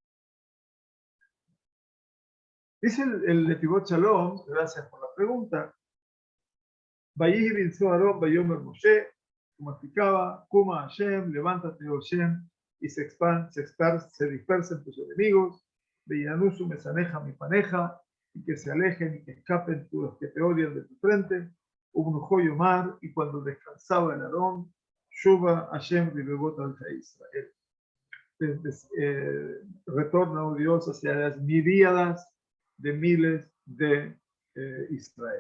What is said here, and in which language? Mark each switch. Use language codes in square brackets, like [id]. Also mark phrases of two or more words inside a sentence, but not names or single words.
[es] Dice el Netivot Shalom, gracias por la pregunta. [he] ויהי בנסע הארון ויאמר משה, [es] como explicaba, [he] קומה השם, [es] levántate, oh Hashem, y se dispersen tus enemigos, [he] וינסו משנאיך מפניך, [es] y que se alejen y que escapen los que te odian de tu frente, [he] ובנחה יאמר, [es] y cuando descansaba el Aarón, [he] שובה השם רבבות אל ישראל. [es] Retorna, oh Dios, hacia las miríadas de miles de Israel.